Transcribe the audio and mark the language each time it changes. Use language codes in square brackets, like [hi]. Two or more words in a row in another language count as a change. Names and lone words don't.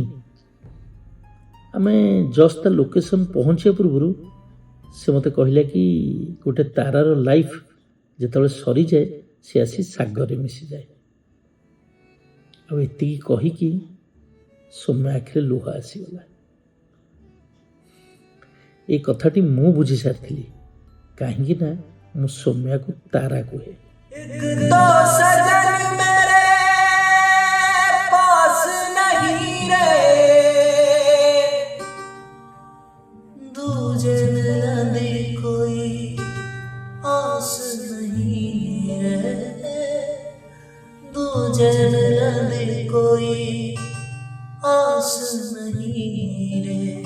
[or] ଆମେ ଜଷ୍ଟ ତା ଲୋକେସନ୍ ପହଞ୍ଚିବା ପୂର୍ବରୁ ସେ ମୋତେ କହିଲା କି ଗୋଟେ ତାରାର ଲାଇଫ୍ ଯେତେବେଳେ ସରିଯାଏ ସେ ଆସି ସାଗରରେ ମିଶିଯାଏ। ଆଉ ଏତିକି କହିକି ସୌମ୍ୟା ଆଖିରେ ଲୁହ ଆସିଗଲା। ଏ କଥାଟି ମୁଁ ବୁଝି ସାରିଥିଲି, କାହିଁକି ନା ମୁଁ ସୌମ୍ୟାକୁ ତାରା କୁହେ। [hi] तो सजन मेरे पास नहीं रे, दूजे मिलने कोई आस नहीं रे, दूजे मिलने कोई आस नहीं रे।